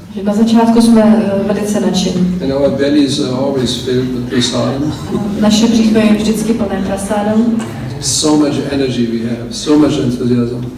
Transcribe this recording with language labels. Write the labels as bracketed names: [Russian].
[Czech] Že na začátku jsme velice nadšení. [English] And our bellies are always filled with prasadam. [Czech] Naše břicho je vždycky plné prasádem. [English] So much energy we have, so much enthusiasm.